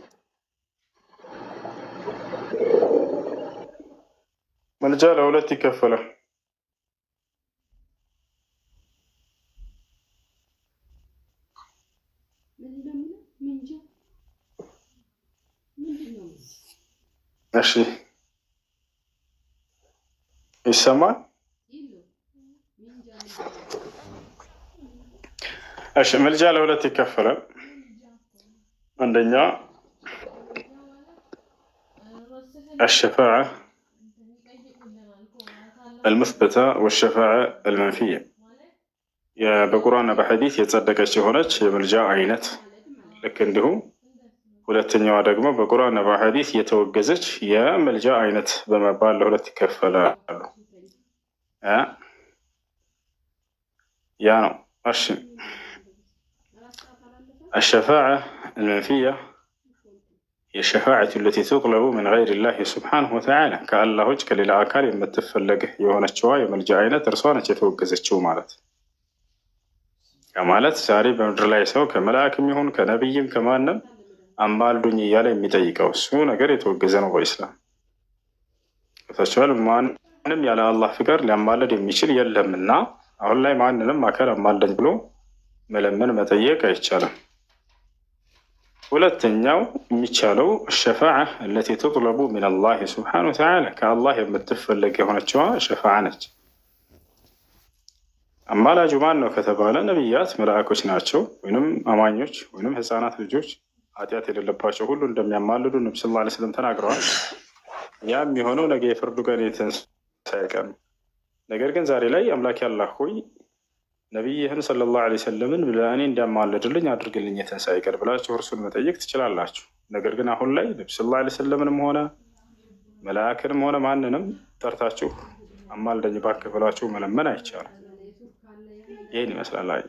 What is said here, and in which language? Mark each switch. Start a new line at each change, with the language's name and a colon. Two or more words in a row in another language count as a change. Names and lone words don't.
Amharic: መልጃ ለሁለት ይከፈላል። እሺ ይሰማል? እሺ መልጃ ለሁለት ይከፈላል። አንደኛ
Arabic: الشفاعة المثبتة والشفاعة المنفية
Amharic: በቁርአንና በሐዲስ የጸደቀች የሆነች የመልጃ አይነት ልክ እንዲሁ ሁለተኛዋ ደግሞ በቁርአንና በሐዲስ የተወገዘች የመልጃ አይነት በመባል ለሁለት ይከፈላሉ። ያ ነው። እሺ
Arabic: الشفاعة المنفية هي الشفاعة التي تطلب من غير الله سبحانه وتعالى كالله وجه كليل
Amharic: አካል የምትፈለግ የሆነችዋ የመልጃ አይነት እርሷ ነች የተወገዘችው ማለት ማለት ዛሬ በምድር ላይ ሰው ከመላእክም ይሁን ከነብይም ከማንም አማልዱኝ እያለ የሚጠይቀው እሱ ነገር የተወገዘ ነው በኢስላም። ተቻለ ማንም ያለ አላህ ፍቃድ ሊያማልድ የሚችል የለምና አሁን ላይ ማንንም አካል አማልደኝ ብሎ መለመን መጠየቅ አይቻልም። ሁለተኛው የሚቻለው
Arabic: الشفاعة التي تطلب من الله سبحانه وتعالى
Amharic: ከአላህ የምትፈለግ የሆነችዋ ሸፋዓ ነች። አማላጁ ማን ነው ከተባለ ነብያት፣ መላእኮች ናቸው ወይንም አማኞች ወይንም ህፃናት ልጆች ኃጢአት የሌለባቸው ሁሉ እንደሚያማልዱ ነብዩ
Arabic: صلى الله عليه وسلم
Amharic: ተናግረዋል። ያም የሆነው ነገ የፍርዱ ቀን የትንሣኤ ቀን። ነገር ግን ዛሬ ላይ አምላክ ያላህ ሆይ ነቢይህን
Arabic: صلى الله عليه وسلم
Amharic: ለእኔ እንዲያማልድልኝ አድርግልኝ የትንሣኤ ቀን ብላችሁ እርሱን መጠየቅ ትችላላችሁ። ነገር ግን አሁን ላይ ነቢ
Arabic: صلى الله عليه وسلم
Amharic: ሆነ መላእክንም ሆነ ማንንም ጠርታችሁ አማልደኝ እባክህ ብላችሁ መለመን አይቻልም። ይህን ይመስላል።